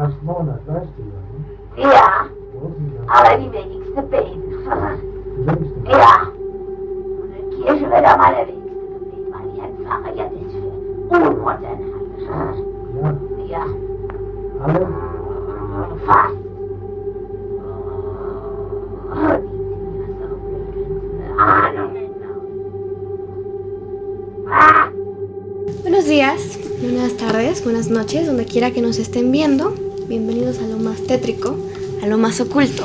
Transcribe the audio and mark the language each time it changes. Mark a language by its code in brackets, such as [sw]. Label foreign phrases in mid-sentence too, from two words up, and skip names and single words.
[de] Ja, aber die wenigste Baby. Ja, und in Kirche wird am allerwenigsten gebeten, weil die Herrn Pfarrer ja das für unmodern halten. Ja. Fast. [es] Buenos días, buenas tardes, buenas noches, donde quiera que nos estén viendo. Bienvenidos a lo más tétrico, a lo más oculto.